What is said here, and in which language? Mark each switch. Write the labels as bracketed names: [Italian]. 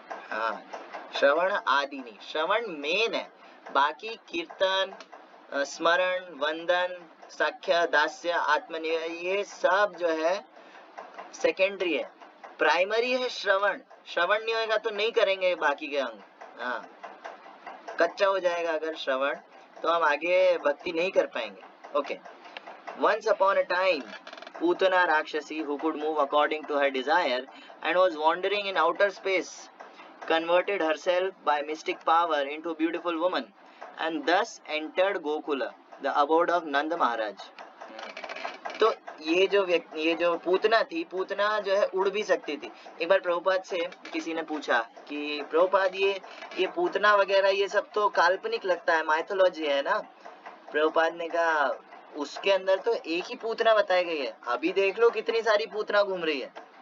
[Hindi] हाँ, श्रवण आदि नहीं, श्रवण मेन है, बाकी कीर्तन, स्मरण, वंदन, साख्य, दास्य, आत्मनिवेदन, ये सब जो है सेकेंडरी है, प्राइमरी है श्रवण। श्रवण नहीं होगा तो नहीं करेंगे बाकी के अंग। हाँ, कच्चा हो जाएगा अगर श्रवण, तो हम आगे भक्ति नहीं कर पाएंगे। Okay. [English] Once upon a time, Putana Rakshasi, who could move according to her desire and was wandering in outer space, converted herself by mystic power into a beautiful woman and thus entered Gokula, the abode of Nanda Maharaj. [Hindi] तो ये जो पूतना थी, पूतना जो है उड़ भी सकती थी। एक बार प्रभुपाद से किसी ने पूछा कि प्रभुपाद ये पूतना वगैरह ये सब तो काल्पनिक लगता है, माइथोलॉजी है ना। प्रभुपाद ने कहा उसके अंदर तो एक ही पूतना बताई गई है, अभी देख लो कितनी सारी पूतना घूम रही है।